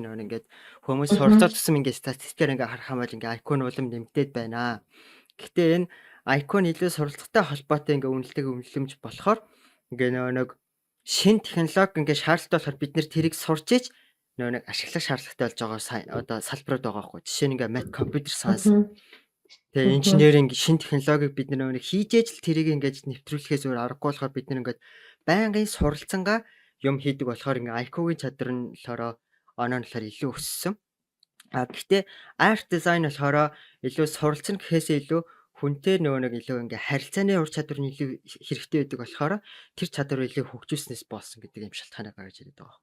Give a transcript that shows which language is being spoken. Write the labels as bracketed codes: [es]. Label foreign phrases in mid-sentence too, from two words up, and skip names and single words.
[mn] Нөгөө ингээд хүмүүс суралцаад тусам ингээ статистикээр ингээ харах хамаал ингээ IQ нь улам нэмэгдээд байна. Гэхдээ энэ IQ нь илүү суралцахтай холбоотой ингээ үнэлдэг үнэлэмж болохоор ингээ нөгөө нэг шин технологи ингээ шаардлагатай болохоор бид нэр тэрийг сурч иж нөгөө нэг ашиглах шаардлагатай болж байгаа одоо салбарууд байгаа байхгүй. Жишээ нь ингээ [en] math, computer science [mn] тэгээ инженеринг шин технологиг бид нөгөө нэг хийж ээж л тэрийг ингээд нэвтрүүлэхээс өөр аргагүй болохоор бид нэг ингээд байнгын суралцангаа юм хийдэг болохоор ингээ IQ-гийн чадвар нь болохоор оноо болохоор илүү өссөн. Гэхдээ [en] art design [mn] болохоор илүү суралцсан гэхээсээ илүү хүнтэй нөгөө нэг илүү ингээ харилцааны ур чадвар нь илүү хэрэгтэй байдаг болохоор тэр чадвар илүү хөгжүүлснээс болсон гэдэг юм шалтгаанаа гаргаж ирээд байгаа.